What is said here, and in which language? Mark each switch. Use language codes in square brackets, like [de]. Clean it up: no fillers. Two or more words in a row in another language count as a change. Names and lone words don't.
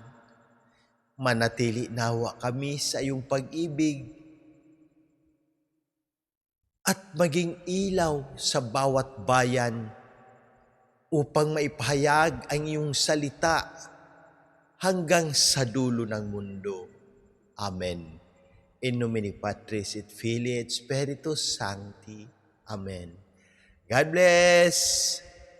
[tl] Manatili nawa kami sa iyong pag-ibig at maging ilaw sa bawat bayan upang maipahayag ang iyong salita hanggang sa dulo ng mundo. Amen. [la] In nomine Patris et Filii et Spiritus Sancti. [en] Amen. God bless!